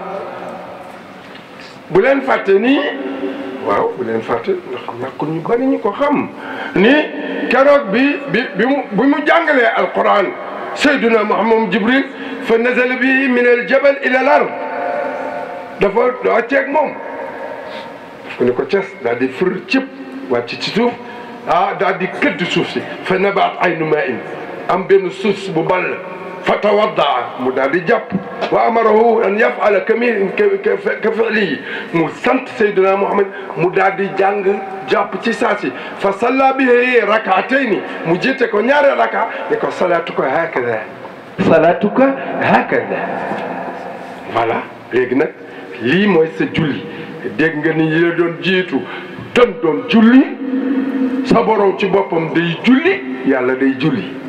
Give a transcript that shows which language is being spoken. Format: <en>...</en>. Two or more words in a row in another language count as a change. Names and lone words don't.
<wo>bu leen fàtte nii waaw bu leen fàtte ndax ñàkkul ñu bari ñu ko xam ni keroog bi mu jàngalee alquran Seydina Muhammad Jibril</wo> <ar>فنزل به من الجبل إلى الأرض</ar> <wo>dafa wàcceeg moom daf ko ni ko ces daal di fër cëpp wàcc ci suuf daal di këdd suuf si fa</wo> <ar>نبعت عين ماء</ar> <wo>am benn suuf bu ball</wo> <ar>فتوضأ</ar> <wo>mu daal di jàpp</wo> <ar>وأمره أن يفعل كفعله</ar> <wo>mu sant Seydina Muhammad mu daal di jàng jàpp ci saasi</wo> <ar>فصلى به ركعتين</ar> <wo>mu jiite ko ñaari raka ne ko</wo> <ar>صلاتك هكذا صلاتك هكذا</ar> <wo>voilà léegi nag lii mooy sa julli dégg nga ni yi la doon jiitu doon julli sa borom ci boppam day julli yàlla day julli</wo>